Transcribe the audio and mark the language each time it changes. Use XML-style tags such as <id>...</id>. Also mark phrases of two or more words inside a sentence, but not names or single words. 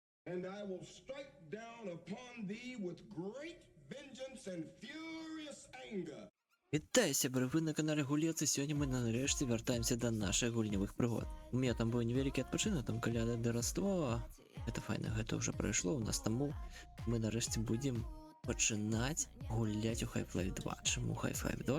<en>and I will strike down upon thee with great vengeance and furious anger.</en> <be>Вітаю, сябры, вы на канале Гулец, і сёння мы нарэшце вяртаемся да нашых гульнявых прыгод. У меня там быў невялікі адпачынак, там каляда да Раства. Это файна, гэта ўжо прайшло у нас, таму мы нарэшце будзем пачынаць гуляць у Half-Life 2. Чаму Half-Life 2?</be>